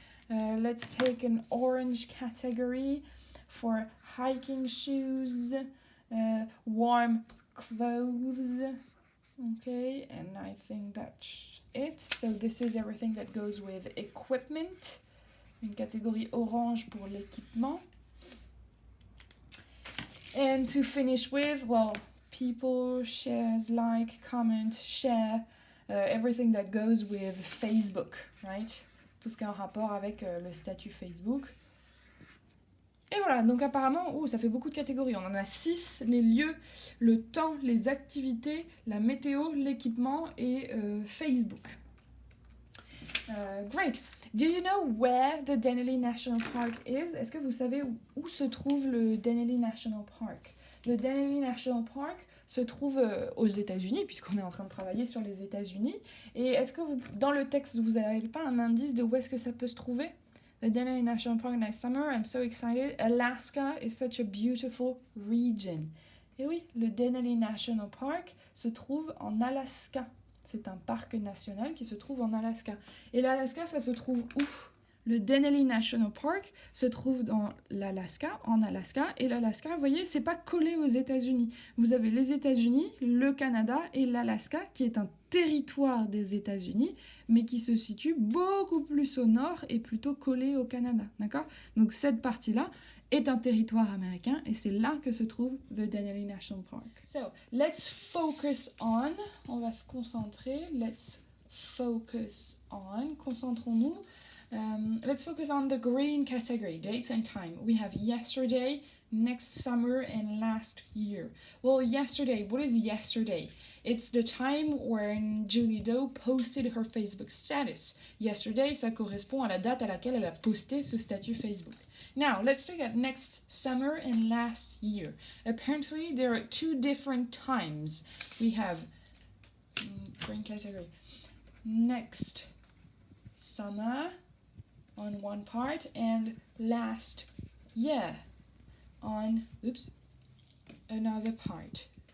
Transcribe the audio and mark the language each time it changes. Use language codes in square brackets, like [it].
[en] Let's take an orange category for hiking shoes, warm clothes. Okay, and I think that's it. So this is everything that goes with equipment. [fr] Une catégorie orange pour l'équipement. [en] And to finish with, well, people, shares, like, comment, share, everything that goes with Facebook, right? [fr] Tout ce qui a un rapport avec le statut Facebook. Et voilà, donc apparemment, ça fait beaucoup de catégories. On en a 6, les lieux, le temps, les activités, la météo, l'équipement et Facebook. [en] Great. Do you know where the Denali National Park is? [fr] Est-ce que vous savez où se trouve le Denali National Park? Le Denali National Park se trouve aux États-Unis, puisqu'on est en train de travailler sur les États-Unis. Et est-ce que dans le texte, vous n'avez pas un indice de où est-ce que ça peut se trouver? [en] The Denali National Park next summer, I'm so excited. Alaska is such a beautiful region. [fr] Et oui, le Denali National Park se trouve en Alaska. C'est un parc national qui se trouve en Alaska. Et l'Alaska, ça se trouve où? Le Denali National Park se trouve dans l'Alaska, en Alaska. Et l'Alaska, vous voyez, c'est pas collé aux États-Unis. Vous avez les États-Unis, le Canada et l'Alaska, qui est un territoire des États-Unis, mais qui se situe beaucoup plus au nord et plutôt collé au Canada. D'accord? Donc cette partie-là est un territoire américain et c'est là que se trouve the Denali National Park. [en] So, let's focus on. [fr] On va se concentrer. [en] Let's focus on. [fr] Concentrons-nous. [en] Let's focus on the green category, dates and time. We have yesterday, next summer, and last year. Well, yesterday, what is yesterday? It's the time when Julie Doe posted her Facebook status. [fr] Yesterday, ça correspond à la date à laquelle elle a posté ce statut Facebook. [en] Now, let's look at next summer and last year. Apparently, there are 2 different times. We have green category. Next summer on one part and last year on another part.